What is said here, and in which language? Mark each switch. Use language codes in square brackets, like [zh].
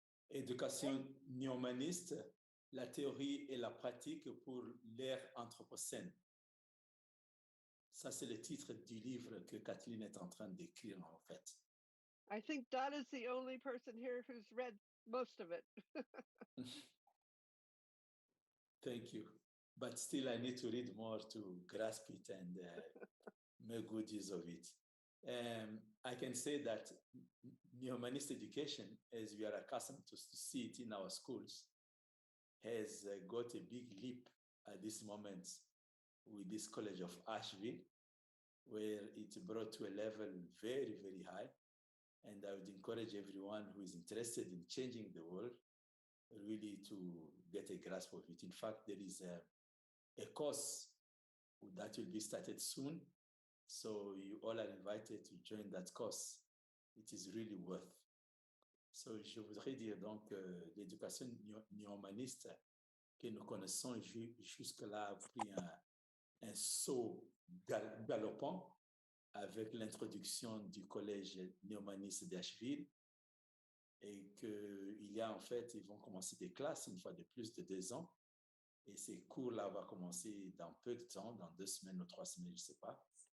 [fr] Éducation néomaniste, la théorie et la pratique pour l'ère anthropocène. Ça, c'est le titre du livre que Kathleen est en train d'écrire, en fait. [en] I think Dot is the only person here who's read most of it. Thank you. But still, I need to read more to grasp it and make good use of it. I can say that neo-humanist education, as we are accustomed to see it in our schools, has got a big leap at this moment with this College of Asheville, where it brought to a level very, very high. And I would encourage everyone who is interested in changing the world really to get a grasp of it. In fact, there is a course that will be started soon. So you all are invited to join that course. It is really worth. [fr] So je voudrais dire donc l'éducation néo-humaniste que nous connaissons jusque-là a pris un saut galopant avec l'introduction du collège néo-humaniste d'Asheville, et qu'il y a en fait, ils vont commencer des classes une fois de plus de 2 ans, et ces cours-là vont commencer dans peu de temps, dans 2 semaines ou 3 semaines, je ne sais pas.